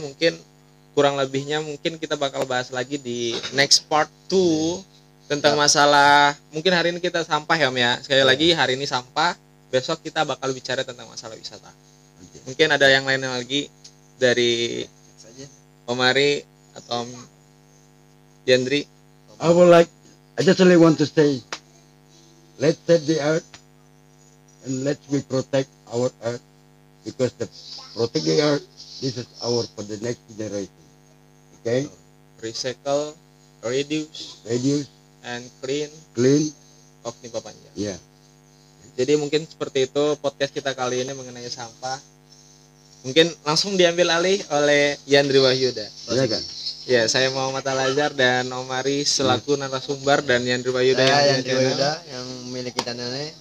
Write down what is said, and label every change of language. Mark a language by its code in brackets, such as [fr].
[id] Mungkin kurang lebihnya mungkin kita bakal bahas lagi di [en] next part 2 [id] tentang masalah, mungkin hari ini kita sampah ya Om ya. Sekali lagi hari ini sampah, besok kita bakal bicara tentang masalah wisata. Mungkin ada yang lainnya lagi dari Om Ari atau Om Yandri. [en] I just only want to say, let's save the earth and let's protect our earth, because the protect the earth, this is our for the next generation. Okay? Recycle, reduce, and clean of Lipa Panjang. Yeah. [id] Jadi mungkin seperti itu podcast kita kali ini mengenai sampah. Mungkin langsung diambil alih oleh Yandri Wahyuda. Iya kan? Ya, saya Muhammad Al-Azhar dan Om Ari selaku narasumber dan Yandri Wahyuda yang memiliki channel ini.